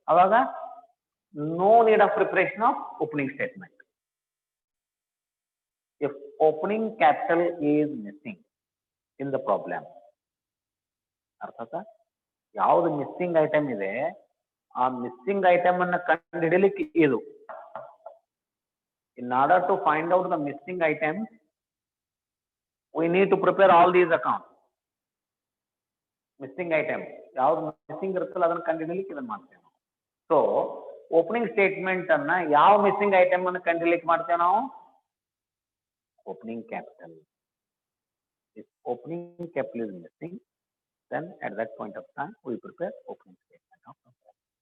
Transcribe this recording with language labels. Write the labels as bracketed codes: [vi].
[en] ಅವಾಗ no need of preparation of opening statement. If opening capital is missing in the problem, [kn] ಅರ್ಥಾತ್ ಯಾವ್ದು missing item ಇದೆ ಆ missing item ಅನ್ನ ಕಂಡುಹಿಡಿಯಲಿಕ್ಕೆ ಇದು. [en] In order to find out the missing items, we need to prepare all these accounts. [kn] Missing item ಯಾವ್ದು missing ಇರುತ್ತಲ್ಲ ಅದನ್ನ ಕಂಡುಹಿಡಿಯಲಿಕ್ಕೆ ಇದನ್ನ ಮಾಡ್ತೇವೆ. ಸೊ ಓಪನಿಂಗ್ ಸ್ಟೇಟ್ಮೆಂಟ್ ಅನ್ನ ಯಾವ ಮಿಸ್ಸಿಂಗ್ ಐಟಮ್ ಅನ್ನು ಕಂಡುಹಿಡಿಯಲಿಕ್ಕೆ ಮಾಡ್ತೇವೆ ನಾವು? [en] Opening capital. If opening capital is missing, then at that point of time we prepare opening statement of affairs.